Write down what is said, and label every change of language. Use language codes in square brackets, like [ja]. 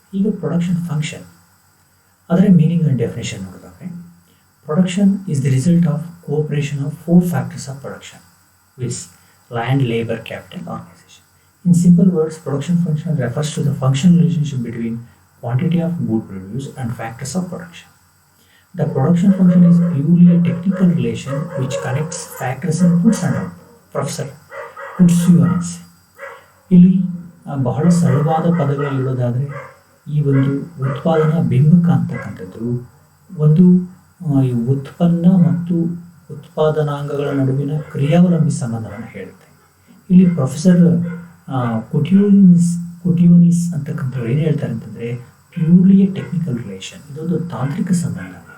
[en] ಈಗ production function, ಅದರ meaning and definition ನೋಡಿದಾಗ, production is the result of cooperation of 4 factors of production with land, labor, capital, organization. In simple words, production function refers to the functional relationship between quantity of good produced and factors of production. The production function is purely a technical relation which connects factors inputs and output. Professor Kutsuyones. [kn] ಇಲ್ಲಿ ಬಹಳ ಸರಳವಾದ ಪದಗಳಲ್ಲಿ ಇಡೋದಾದರೆ ಈ ಒಂದು ಉತ್ಪಾದನಾ ಬಿಂಬಕ ಅಂತಕ್ಕಂಥದ್ದು ಒಂದು ಈ ಉತ್ಪನ್ನ ಮತ್ತು ಉತ್ಪಾದನಾಂಗಗಳ ನಡುವಿನ ಕ್ರಿಯಾವಲಂಬಿ ಸಂಬಂಧವನ್ನು ಹೇಳುತ್ತೆ. ಇಲ್ಲಿ ಪ್ರೊಫೆಸರ್ ಕುಟಿಯೋನಿಸ್ ಅಂತಕ್ಕಂಥವ್ರು ಏನು ಹೇಳ್ತಾರೆ ಅಂತಂದರೆ, [en] purely a technical relation, [kn] ಇದೊಂದು ತಾಂತ್ರಿಕ ಸಂಬಂಧ.